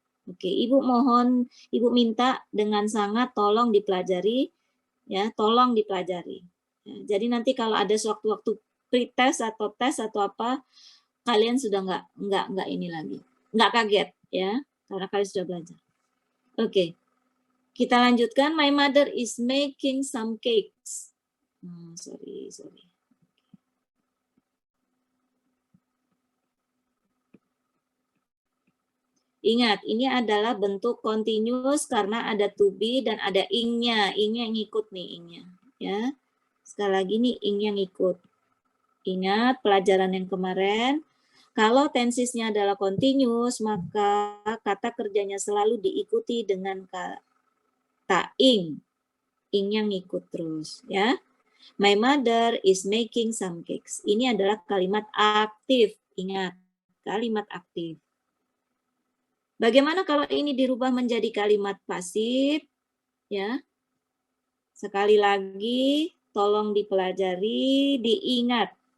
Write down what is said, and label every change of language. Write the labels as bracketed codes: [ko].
[id] Oke, Ibu mohon, Ibu minta dengan sangat tolong dipelajari ya, tolong dipelajari. Ya, jadi nanti kalau ada sewaktu-waktu pretest atau tes atau apa, kalian sudah nggak ini lagi, nggak kaget ya, karena kalian sudah belajar. Oke, kita lanjutkan. [en] My mother is making some cakes. Sorry. [id] Ingat, ini adalah bentuk continuous karena ada to be dan ada ing-nya. Ing-nya yang ikut nih, ing-nya. Ya. Sekali lagi nih, ing-nya yang ikut. Ingat pelajaran yang kemarin, kalau tensesnya adalah continuous, maka kata kerjanya selalu diikuti dengan kata ing. Ing-nya ngikut terus. Ya. [en] My mother is making some cakes. [id] Ini adalah kalimat aktif. Ingat, kalimat aktif. Bagaimana kalau ini dirubah menjadi kalimat pasif? Ya. Sekali lagi, tolong dipelajari, diingat.